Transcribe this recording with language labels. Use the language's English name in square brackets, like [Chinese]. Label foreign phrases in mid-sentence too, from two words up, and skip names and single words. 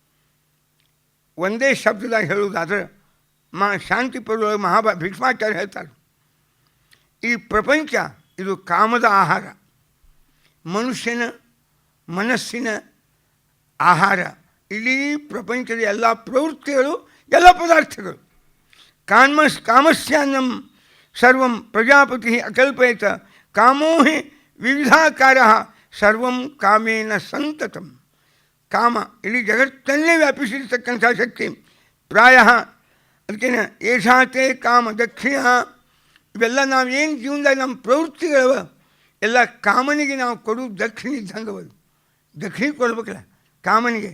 [Kannada] ಒಂದೇ ಶಬ್ದದಾಗ ಹೇಳುವುದಾದ್ರೆ ಶಾಂತಿ ಪರ್ವದೊಳಗೆ ಭೀಷ್ಮಾಚಾರ್ಯ ಹೇಳ್ತಾರೆ, ಈ ಪ್ರಪಂಚ ಇದು ಕಾಮದ ಆಹಾರ, ಮನುಷ್ಯನ ಮನಸ್ಸಿನ ಆಹಾರ. ಇಡೀ ಪ್ರಪಂಚದ ಎಲ್ಲ ಪ್ರವೃತ್ತಿಗಳು, ಎಲ್ಲ ಪದಾರ್ಥಗಳು. [Sanskrit] ಕಾಮಸ್ಯಾನ್ನಂ ಸರ್ವಂ ಪ್ರಜಾಪತಿ ಅಕಲ್ಪಯತ ಕಾಮೋ ಹಿ ವಿವಿಧಾಕಾರ ಸರ್ವಂ ಕಾಮೇನ ಸಂತತಂ. [Kannada] ಕಾಮ ಇಡೀ ಜಗತ್ತನ್ನೇ ವ್ಯಾಪಿಸಿರ್ತಕ್ಕಂಥ ಶಕ್ತಿ. [Sanskrit] ಪ್ರಾಯ ಅದಕ್ಕೇನ ಏಷಾತೆ ಕಾಮ ದಕ್ಷಿಣ. [Kannada] ಇವೆಲ್ಲ ನಾವೇನು ಜೀವನದಾಗ ನಮ್ಮ ಪ್ರವೃತ್ತಿಗಳವ ಎಲ್ಲ ಕಾಮನಿಗೆ ನಾವು ಕೊಡೋದು ದಕ್ಷಿಣ ಇದ್ದಂಗವದು. ದಕ್ಷಿಣ ಕೊಡ್ಬೇಕಲ್ಲ ಕಾಮನಿಗೆ.